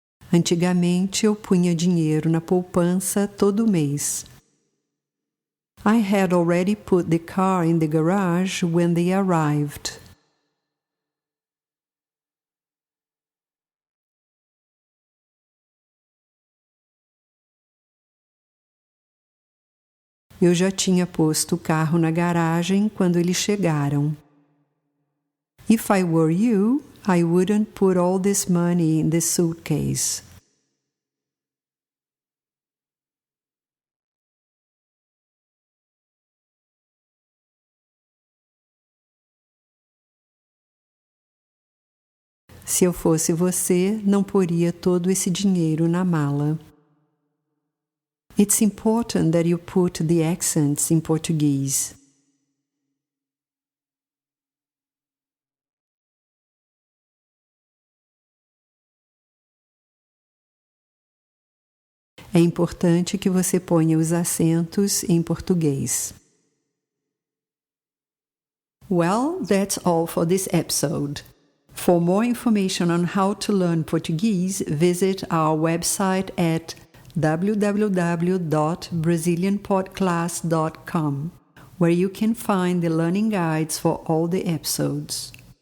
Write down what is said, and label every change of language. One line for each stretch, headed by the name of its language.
Portuguese: Antigamente eu punha dinheiro na poupança todo mês.
English: I had already put the car in the garage when they arrived.
Portuguese: Eu já tinha posto o carro na garagem quando eles chegaram.
English: If I were you, I wouldn't put all this money in the suitcase.
Portuguese: Se eu fosse você, não poria todo esse dinheiro na mala.
English: It's important that you put the accents in Portuguese.
Portuguese: É importante que você ponha os acentos em português.
English: Well, that's all for this episode. For more information on how to learn Portuguese, visit our website at www.brazilianpodclass.com, where you can find the learning guides for all the episodes.